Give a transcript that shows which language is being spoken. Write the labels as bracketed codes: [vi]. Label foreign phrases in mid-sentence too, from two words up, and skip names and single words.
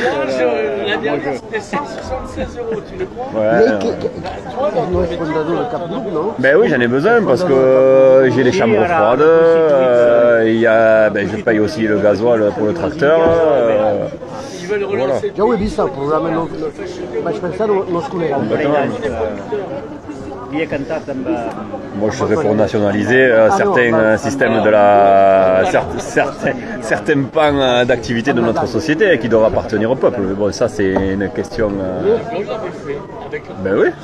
[fr] La dernière c'était 7,76 €, tu le crois? Ouais. Ben oui, j'en ai besoin parce que j'ai les chambres froides. Je paye aussi le gasoil pour le tracteur. Ils veulent relancer. [ca] Jo ho he vist, el programa no, vaig pensar no es coneguen. [fr] Moi, je serais pour nationaliser certains systèmes de certains pans d'activité de notre société qui doivent appartenir au peuple. Mais bon, ça, c'est une question. De Gaulle l'avait fait avec le Ben oui,